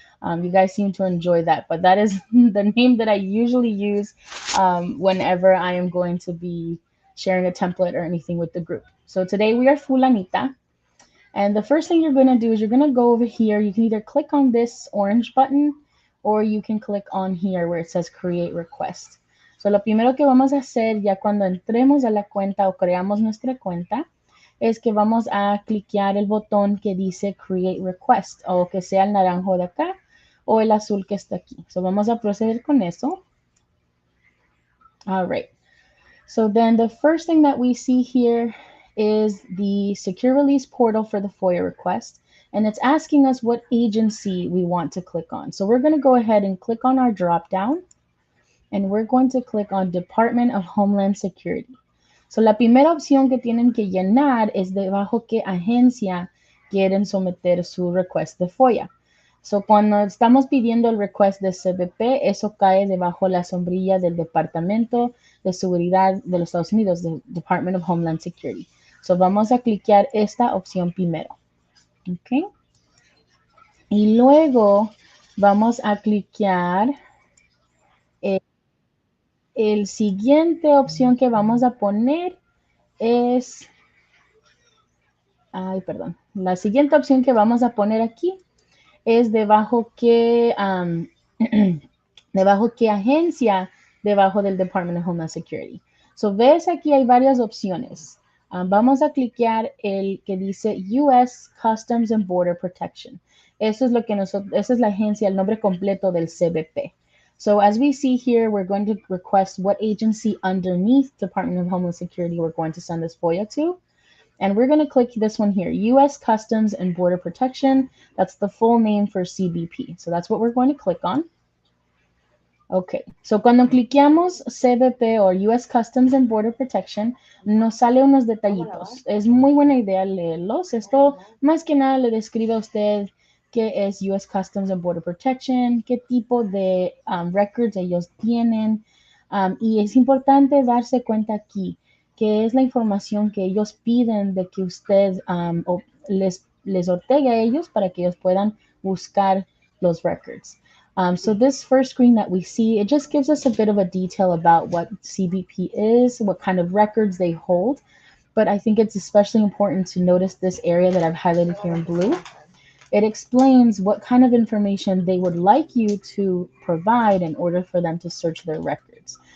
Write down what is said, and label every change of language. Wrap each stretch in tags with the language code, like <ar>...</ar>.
<en>You guys seem to enjoy that, but that is the name that I usually use whenever I am going to be sharing a template or anything with the group. So today we are Fulanita, and the first thing you're going to do is you're going to go over here. You can either click on this orange button, or you can click on here where it says Create Request.</en> <es>So lo primero que vamos a hacer ya cuando entremos a la cuenta o creamos nuestra cuenta es que vamos a cliquear el botón que dice Create Request o que sea el naranjo de acá o el azul que está aquí. So vamos a proceder con eso.</es> <en>All right. So then the first thing that we see here is the secure release portal for the FOIA request, and it's asking us what agency we want to click on. So we're going to go ahead and click on our drop down, and we're going to click on Department of Homeland Security.</en> <es>So la primera opción que tienen que llenar es debajo qué agencia quieren someter su request de FOIA. So cuando estamos pidiendo el request de CBP, eso cae debajo la sombrilla del Departamento de Seguridad de los Estados Unidos, del Department of Homeland Security. So vamos a cliquear esta opción primero. ¿Ok? Y luego vamos a cliquear el siguiente opción que vamos a poner es, la siguiente opción que vamos a poner aquí es debajo qué, debajo qué agencia debajo del Department of Homeland Security. So ves aquí hay varias opciones. Vamos a cliquear el que dice US Customs and Border Protection. Eso es lo que nosotros, esa es la agencia, el nombre completo del CBP.</es> <en>So as we see here, we're going to request what agency underneath Department of Homeland Security we're going to send this FOIA to. And we're going to click this one here, US Customs and Border Protection. That's the full name for CBP. So that's what we're going to click on.</en> <es>Ok, so cuando cliqueamos CBP o US Customs and Border Protection, nos sale unos detallitos. Es muy buena idea leerlos. Esto más que nada le describe a usted qué es US Customs and Border Protection, qué tipo de records ellos tienen. Y es importante darse cuenta aquí que es la información que ellos piden de que usted les ortegue a ellos para que ellos puedan buscar los records.</es> <en>So this first screen that we see, it just gives us a bit of a detail about what CBP is, what kind of records they hold. But I think it's especially important to notice this area that I've highlighted here in blue. It explains what kind of information they would like you to provide in order for them to search their records.</en>